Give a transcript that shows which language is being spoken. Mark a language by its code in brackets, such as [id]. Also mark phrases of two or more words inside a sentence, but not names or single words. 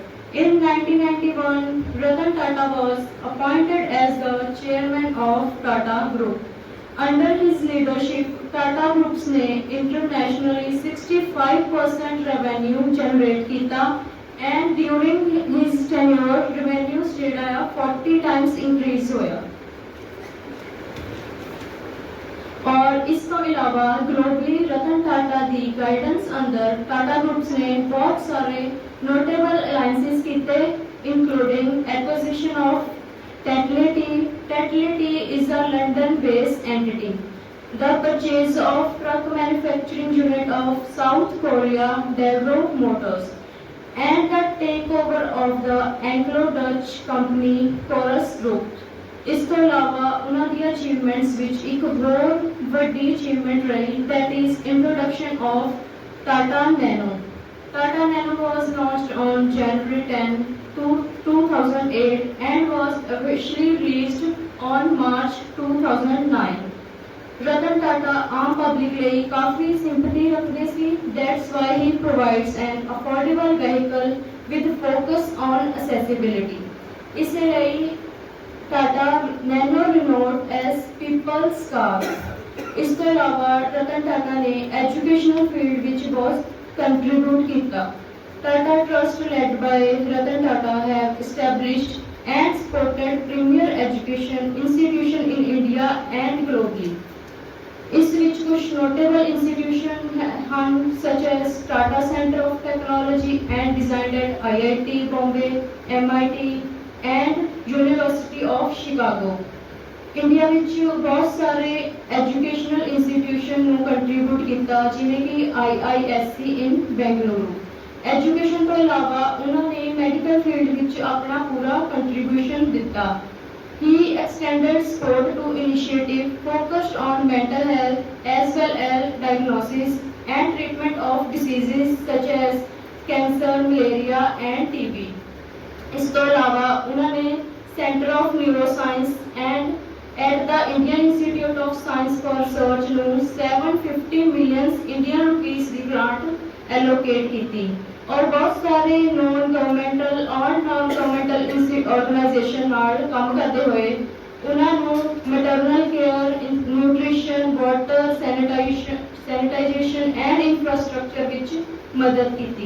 [en] In 1991, Ratan Tata was appointed as the chairman of Tata Group. Under his leadership, Tata Groups ने internationally 65% revenue generate किया and during his tenure revenue जेड़ा 40 times increase होया. [hi] और इसके अलावा ग्लोबली रतन टाटा दी गाइडेंस अंदर टाटा ग्रुप्स ने बहुत सारे [en] notable alliances [hi] किए [en] including acquisition of Tetley. Tetley is a London-based entity. The purchase of truck manufacturing unit of South Korea Devreux Motors and the takeover of the Anglo-Dutch company Chorus Group. [pa] ਇਸ ਤੋਂ ਇਲਾਵਾ ਉਹਨਾਂ ਦੀਆਂ ਅਚੀਵਮੈਂਟਸ ਵਿੱਚ ਇੱਕ ਬਹੁਤ ਵੱਡੀ ਅਚੀਵਮੈਂਟ ਰਹੀ [en] that is introduction of Tata Nano. Tata Nano was launched on January 10, 2008 and was officially released on March 2009. [pa] Ratan Tata ਆਮ ਪਬਲਿਕ ਲਈ ਕਾਫੀ ਸਿੰਪੈਥੀ ਰੱਖਦੇ ਸੀ. [en] That's why he provides an affordable vehicle with focus on accessibility. [pa] ਇਸੇ ਲਈ [en] Tata Nano renowned as people's car. [pa] ਇਸ ਤੋਂ ਇਲਾਵਾ ਰਤਨ ਟਾਟਾ ਨੇ [en] educational field [pa] ਵਿੱਚ ਬਹੁਤ ਕੰਟਰੀਬਿਊਟ ਕੀਤਾ. [en] Tata Trust led by Ratan Tata have established and supported premier education institution in India and globally. [pa] ਇਸ ਵਿੱਚ ਕੁਝ [en] notable institution ਹਨ such as Tata Center of Technology and Design at IIT Bombay, MIT and University of Chicago. [pa] ਇੰਡੀਆ ਵਿੱਚ ਬਹੁਤ ਸਾਰੇ [en] educational institution [pa] ਨੂੰ ਕੰਟਰੀਬਿਊਟ ਕੀਤਾ ਜਿਵੇਂ ਕਿ IISc in ਬੈਂਗਲੁਰੂ. ਐਜੂਕੇਸ਼ਨ ਤੋਂ ਇਲਾਵਾ ਉਹਨਾਂ ਨੇ [en] medical field [pa] ਵਿੱਚ ਆਪਣਾ ਪੂਰਾ ਕੰਟਰੀਬਿਊਸ਼ਨ ਦਿੱਤਾ. [en] He extended support to initiatives focused on mental health as well as diagnosis and treatment of diseases such as cancer, malaria and TB. [pa] ਇਸ ਤੋਂ ਇਲਾਵਾ ਉਹਨਾਂ ਨੇ [en] Centre of Neuroscience and at the Indian Institute of Science for Research [pa] ਨੂੰ [en] 750 million Indian rupees [pa] ਦੀ [en] grant allocate [pa] ਕੀਤੀ ਔਰ ਬਹੁਤ ਸਾਰੇ [en] non governmental [pa] ਔਰ [en] non governmental organisation [pa] ਨਾਲ ਕੰਮ ਕਰਦੇ ਹੋਏ ਉਹਨਾਂ ਨੂੰ [en] maternal care, nutrition, water, sanitisation and infrastructure [pa] ਵਿੱਚ ਮਦਦ ਕੀਤੀ।